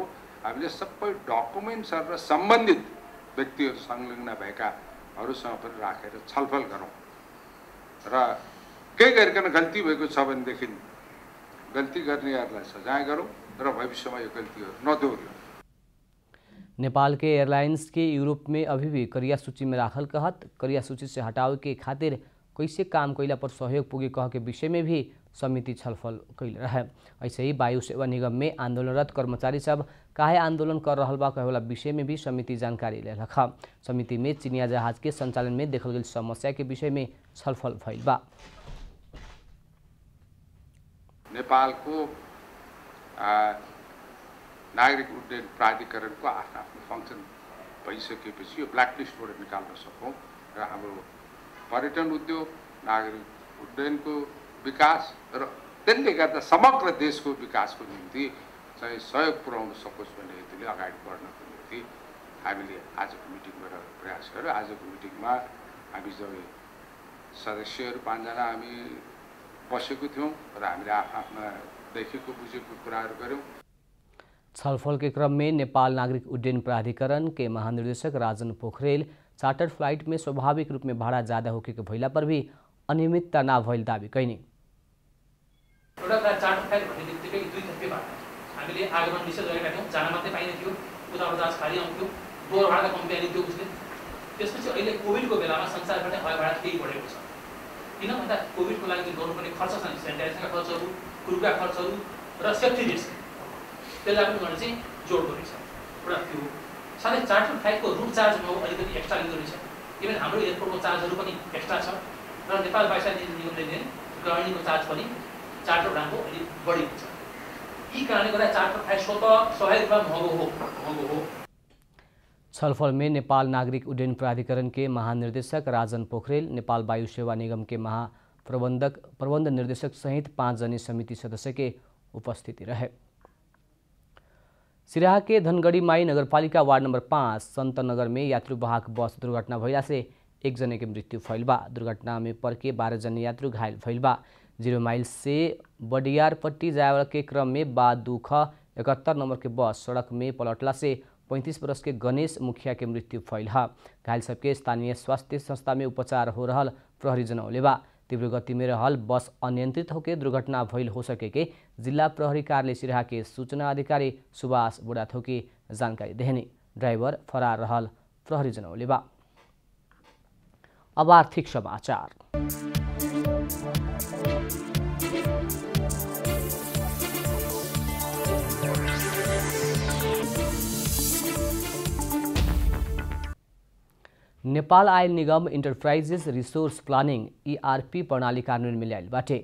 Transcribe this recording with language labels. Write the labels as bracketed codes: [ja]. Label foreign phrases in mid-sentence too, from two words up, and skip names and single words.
[ne] हामीले सबै डकुमेन्ट्सहरू र सम्बन्धित व्यक्तिहरू संलग्न भएकाहरूसँग पनि राखेर छलफल गरौँ र केही गरिकन गल्ती भएको छ भनेदेखि गल्ती गर्नेहरूलाई सजाय गरौँ र भविष्यमा यो गल्तीहरू नदोहोरियौँ। [bho] नेपाल के एयरलाइंस के यूरोप में अभी भी करिया सूची में राखल कहत करिया सूची से हटावे के खातिर कैसे काम कैला पर सहयोग पुगे कह के विषय में भी समिति छलफल कैल रहे। ऐसे ही वायु सेवा निगम में आंदोलनरत कर्मचारी सब काहे आंदोलन कर रहल बा कहेवाला विषय में भी समिति जानकारी लेलक। समिति में चीनिया जहाज के संचालन में देखल गई समस्या के विषय में छलफल भइल बा। [ne] नेपालको नागरिक उड्डयन प्राधिकरणको आफ्नो आफ्नो फङ्सन भइसकेपछि यो ब्ल्याकलिस्टबाट निकाल्न सकौँ र हाम्रो पर्यटन उद्योग नागरिक उड्डयनको विकास र त्यसले गर्दा समग्र देशको विकासको निम्ति चाहिँ सहयोग पुर्याउन सकोस् भन्ने हेतुले अगाडि बढ्नको निम्ति हामीले आजको मिटिङबाट प्रयास गर्यौँ। आजको मिटिङमा हामी जो सदस्यहरू 5 जना हामी बसेको थियौँ र हामीले आफ्ना देखेको बुझेको कुराहरू गऱ्यौँ। [bho] छलफल के क्रम में नेपाल नागरिक उड्डयन प्राधिकरण के महानिर्देशक राजन पोखरेल [en] charter flight [bho] में स्वाभाविक रूप में भाड़ा ज्यादा होके के भइला पर भी अनियमितता ना भइल दावी कैनी। [ne] एउटा [en] charter flight [ne] भन्ने बित्तिकै 2 थप्के भाडा हामीले आगमन निषेध गरेका थियौँ। जान मात्रै पाइने थियो, उताबाट जहाज खाली आउँथ्यो, दोहोर भाडाका कम्ती आइने थियो उसले। त्यसपछि अहिले कोभिडको बेलामा संसारबाट हवाई भाडा केही बढेको छ। किन भन्दा कोभिडको लागि गर्नुपर्ने खर्च छ नि, सेनिटाइजेसनका खर्चहरू, क्रुका खर्चहरू र [en] safety risk [ne] त्यसलाई पनि गर्ने चाहिँ जोड गरेको छ। एउटा त्यो साथै [en] charter flightको [ne] रुट चार्जमा अलिकति एक्स्ट्रा लिँदो रहेछ। इभन हाम्रो एयरपोर्टको चार्जहरू पनि एक्स्ट्रा छ र नेपाल वायुसेना निगमले दिने गवर्निङको चार्ज पनि चार्टर उडानको अलिक बढी हुन्छ। यी कारणले गर्दा [en] charter flight [ne] स्वाभाविक रूपमा महँगो हो। [bho] छलफल में नेपाल नागरिक उड्डयन प्राधिकरण के महानिर्देशक राजन पोखरेल, नेपाल वायु सेवा निगम के प्रबंध निर्देशक सहित 5 जनी समिति सदस्य के उपस्थिति रहे। सिराहा के धनगढ़ी माई नगरपालिका वार्ड नंबर 5 संत नगर में यात्रुवाहक बस दुर्घटना भइला से 1 जने की मृत्यु भइल बा। दुर्घटना में पर के 12 जने यात्रु घायल भइल बा। 0 माइल से बडियारपट्टी जाए के क्रम में बाद दुख 71 नंबर के बस सड़क में पलटला से 35 वर्ष के गणेश मुखिया के मृत्यु भइल है। घायल सबके स्थानीय स्वास्थ्य संस्था में उपचार हो रहल प्रहरी जनौले बा। तीव्र गति में रहल बस अनियंत्रित होकर दुर्घटना भइल हो सके के जिला प्रहरी कार्यालय सिराहा के सूचना अधिकारी सुभाष बुढ़ाथोकी जानकारी देहनी। ड्राइवर फरार रहल प्रहरी जनौले बा। अब आर्थिक समाचार। नेपाल आयल निगम [en] enterprise resource planning [bho] ERP प्रणाली कार्यान्वयन में ल्याइल बाटे।